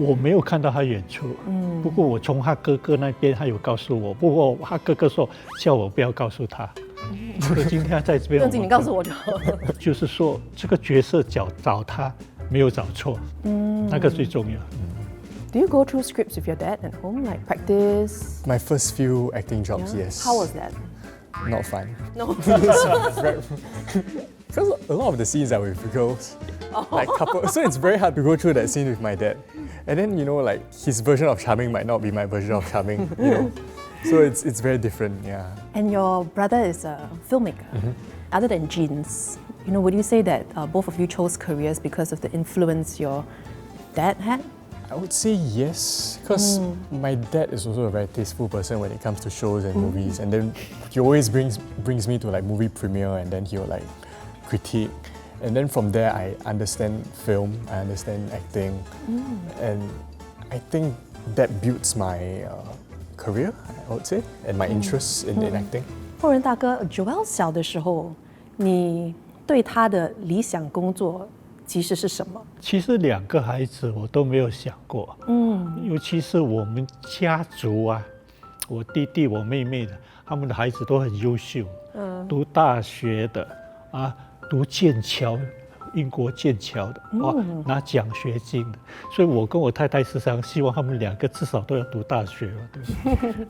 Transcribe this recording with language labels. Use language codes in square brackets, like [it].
[zh] 我没有看到他演出，不过我从他哥哥那边，他有告诉我，不过他哥哥说叫我不要告诉他。所以今天他在这边，不用你告诉我就好。就是说这个角色找他没有找错，那个最重要。 [en] Do you go through scripts with your dad at home, like practice? My first few acting jobs, yes. How was that? Not fun. No. Because a lot of the scenes are with girls, like couple. So it's very hard to go through that scene with my dad. And then like his version of charming might not be my version of charming, So it's very different, yeah. And your brother is a filmmaker. Other than genes, would you say that both of you chose careers because of the influence your dad had? I would say yes, because my dad is also a very tasteful person when it comes to shows and movies, and then he always brings me to like movie premiere, and then he'll like critique, and then from there I understand film, I understand acting, and I think that builds my career, I would say, and my interests in acting. [zh] 后人大哥 Joel 小的时候，你对他的理想工作其实是什么？其实2个孩子我都没有想过，尤其是我们家族啊，我弟弟、我妹妹的，他们的孩子都很优秀，读大学的读剑桥，英国剑桥的，拿奖学金的，所以我跟我太太时常希望他们2个至少都要读大学嘛，对不对？